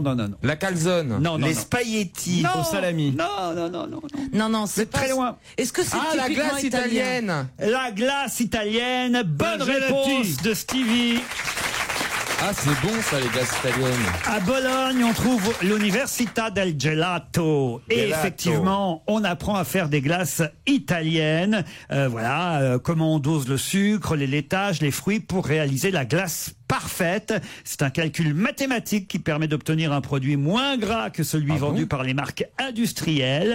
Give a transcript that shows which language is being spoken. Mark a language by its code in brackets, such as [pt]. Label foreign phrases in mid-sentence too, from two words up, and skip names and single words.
[fr] La calzone. Non. Les spaghettis au salami. Non, c'est pas... très loin. Est-ce que c'est la glace italienne? La glace italienne. Bonne réponse de Stevie. Ah, c'est bon ça, les glaces italiennes. À Bologne, on trouve l'Università del Gelato. Et Gelato. effectivement, on apprend à faire des glaces italiennes. Comment on dose le sucre, les laitages, les fruits pour réaliser la glace parfaite. C'est un calcul mathématique qui permet d'obtenir un produit moins gras que celui vendu par les marques industrielles.